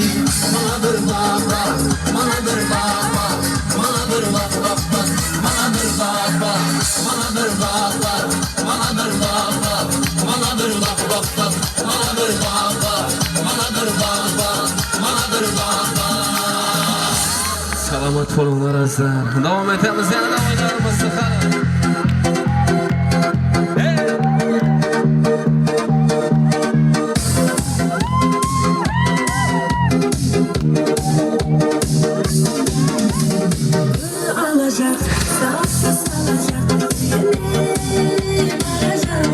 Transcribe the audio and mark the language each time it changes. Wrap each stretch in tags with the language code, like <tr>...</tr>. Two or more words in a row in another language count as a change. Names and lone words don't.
<tr>Bana bir bak bak, bana bir bak bak, bana bir bak bak bak, bana bir bak bak, bana bir bak bak, bana bir bak bak, bana bir bak bak bak, bana bir bak bak, bana bir bak bak, bana bir bak bak.</tr> <uz>Selamat bo'linglar azizlar. Davom etamiz yana da o'yinlarimizni qara.</uz> <tr>Alacak, sağsız alacak, yine varacak.</tr>